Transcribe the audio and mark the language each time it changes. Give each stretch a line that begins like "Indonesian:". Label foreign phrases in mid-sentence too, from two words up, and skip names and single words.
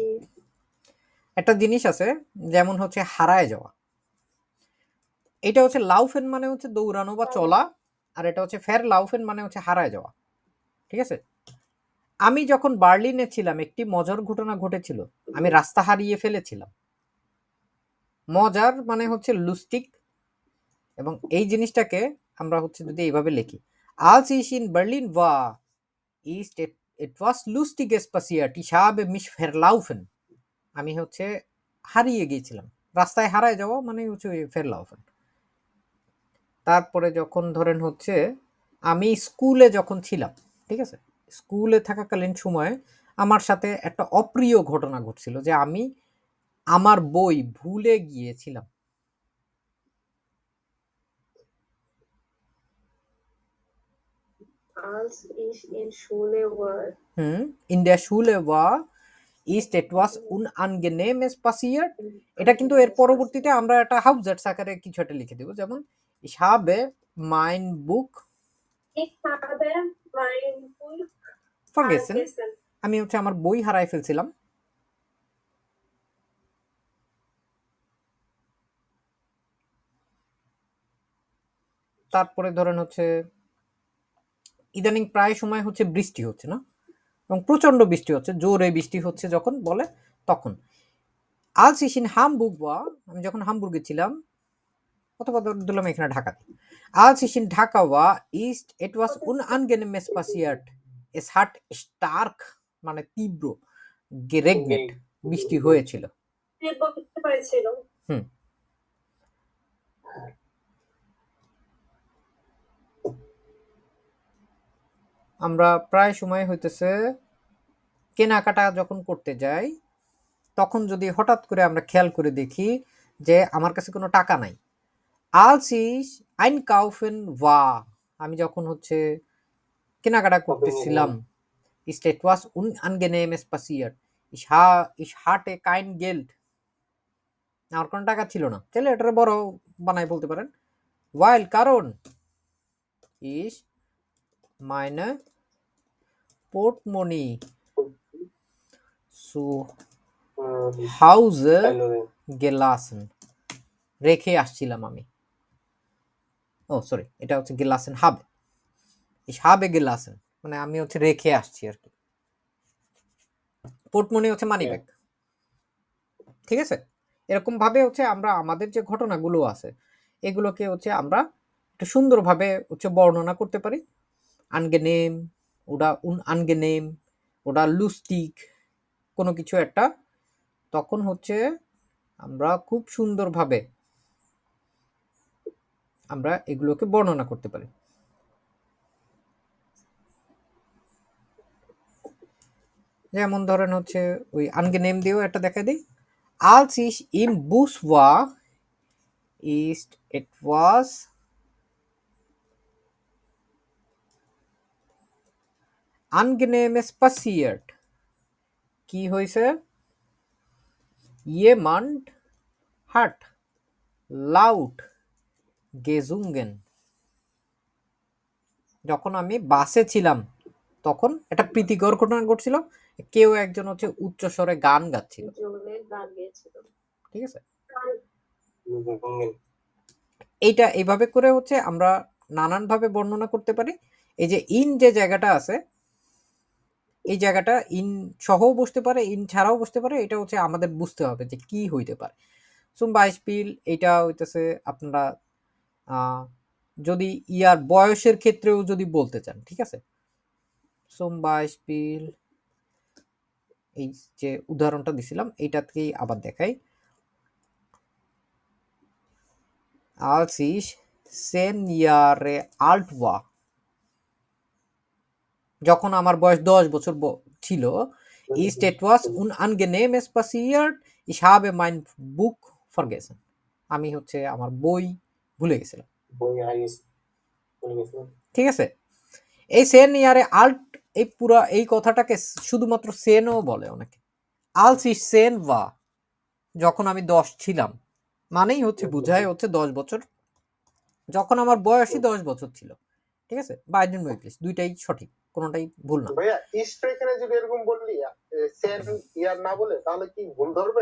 Bangla: একটা জিনিস আছে যেমন হচ্ছে হারায় যাওয়া, এটা হচ্ছে লাউফেন মানে হচ্ছে দৌড়ানো বা চলা, আর এটা হচ্ছে ফের লাউফেন মানে হচ্ছে হারায় যাওয়া, ঠিক আছে। আমি যখন বার্লিনে ছিলাম একটি মজার ঘটনা ঘটেছিল, আমি রাস্তা হারিয়ে ফেলেছিলাম। মজার মানে হচ্ছে লুস্টিক, এবং এই জিনিসটাকে আমরা হচ্ছে যদি এইভাবে লিখি
German: als ich in Berlin war ist etwas lustiges passiert, ich habe mich verlaufen,
Bangla: আমি হচ্ছে হারিয়ে গিয়েছিলাম। রাস্তায় হারায় যাওয়া মানে হচ্ছে
German: verlaufen।
Bangla: তারপরে যখন ধরেন হচ্ছে আমি স্কুলে যখন ছিলাম, ঠিক আছে, স্কুলে থাকাকালীন সময়ে আমার সাথে একটা অপ্রিয় ঘটনা ঘটছিল যে আমি আমার বই ভুলে গিয়েছিলাম।
German: Als ich in Schule war, in der Schule war ist etwas unangenehmes passiert।
Bangla: এটা কিন্তু এর পরবর্তীতে আমরা একটা হাউজার্স আকারে কিছু একটা লিখে দেব, যেমন
German: ich habe mein Buch Ich habe mein Buch vergessen, vergessen.
Bangla: আমি হচ্ছে আমার বই হারাই ফেলছিলাম। তারপরে ধরেন হচ্ছে ইদানিং প্রায় সময় হচ্ছে বৃষ্টি হচ্ছে না, এবং প্রচন্ড বৃষ্টি হচ্ছে, জোরে বৃষ্টি হচ্ছে যখন বলে তখন
German: als ich in Hamburg war,
Bangla: আমি যখন হামবুর্গে ছিলাম, অথবা ধরলাম এখানে ঢাকাতে,
German: als ich in Dhaka war ist etwas unangenehmes passiert, es hat stark
Bangla: মানে তীব্র
German: geregnet,
Bangla: বৃষ্টি হয়েছিল। বুঝতে পারছিল। আমরা প্রায় সময় হইতেছে কেনাকাটা যখন করতে যাই তখন যদি হঠাৎ করে আমরা খেয়াল করে দেখি যে আমার কাছে কোনো টাকা নাই,
German: als ich einkaufen war,
Bangla: আমি যখন হচ্ছে কেনাকাটা করতেছিলাম,
German: ist etwas Unangenehmes passiert, ich hatte kein Geld,
Bangla: আমার কোনো টাকা ছিল না, তাহলে এটার বড় বানাই বলতে পারেন weil কারণ
German: ich meine Portemonnaie zu Hause gelassen,
Bangla: রেখে আসছিলাম আমি। ও সরি, এটা হচ্ছে
German: gelassen habe, ich habe gelassen
Bangla: মানে আমি হচ্ছে রেখে আসছি আর কি। পোর্টমনি হচ্ছে মানি ব্যাগ, ঠিক আছে। এরকম ভাবে হচ্ছে আমরা আমাদের যে ঘটনাগুলো আছে এগুলোকে হচ্ছে আমরা একটু সুন্দরভাবে হচ্ছে বর্ণনা করতে পারি। আনগেনেম ওটা আনগেনেম ওটা লুস্টিক কোনো কিছু একটা, তখন হচ্ছে আমরা খুব সুন্দরভাবে আমরা এগুলোকে বর্ণনা করতে পারি। যেমন ধরেন হচ্ছে ওই আনগেনেম দিয়েও একটা দেখা দিই,
German: als ich im Bus war ist etwas Angenehmes passiert,
Bangla: কি হয়েছে,
German: jemand hat laut gesungen,
Bangla: যখন আমি বাসে ছিলাম তখন একটা প্রীতিকর ঘটনা ঘটছিল, কেউ একজন হচ্ছে উচ্চ স্বরে গান গাচ্ছিল, ঠিক আছে। এইটা এইভাবে করে হচ্ছে আমরা নানানভাবে বর্ণনা করতে পারি। এই যে ইন যে জায়গাটা আছে এই জায়গাটা ইন সহও বসতে পারে, ইন ছাড়াও বসতে পারে, এটা হচ্ছে আমাদের বুঝতে হবে যে কি হইতে পারে।
German: zum Beispiel
Bangla: এটা হইতেছে আপনারা যদি ইয়ার বয়সের ক্ষেত্রেও যদি বলতে চান, ঠিক আছে।
German: zum Beispiel
Bangla: এই যে উদাহরণটা দিছিলাম এইটা থেকেই আবার দেখাই,
German: als ich 10 Jahre alt war,
Bangla: যখন আমার বয়স 10 বছর ছিল,
German: ist etwas Unangenehmes passiert, ich habe mein Buch vergessen,
Bangla: আমি হচ্ছে আমার বই ভুলে গেছিলাম, ঠিক আছে। এই
German: zehn Jahre alt
Bangla: এই পুরা এই কথাটাকে শুধুমাত্র সেনও বলে অনেকে,
German: als ich 10 war,
Bangla: যখন আমি 10 ছিলাম মানেই হচ্ছে বুঝায় হচ্ছে 10 বছর, যখন আমার বয়সই 10 বছর ছিল, ঠিক আছে। বাইডেন ইংলিশ দুইটাই সঠিক, কোনোটাই ভুল না। ভাইয়া ইস্ট এখানে যদি এরকম বললি সেন ইয়ার না বলে তাহলে কি ভুল ধরবে?